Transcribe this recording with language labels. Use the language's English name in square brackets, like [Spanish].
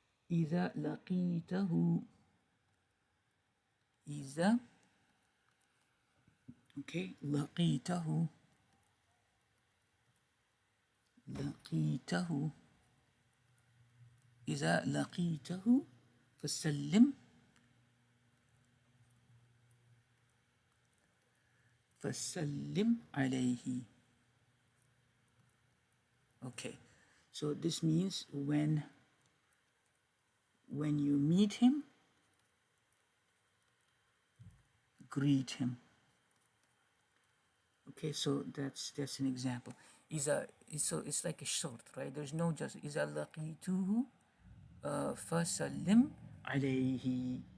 [Arabic] إذا لقيته إذا okay لقيته لقيته إذا لقيته فسلم فسلم عليه. [English] Okay, so this means when you meet him, greet him. Okay, so that's an example. So it's like a short, right? There's no just [Arabic] إذا لقيته فسلم عليه.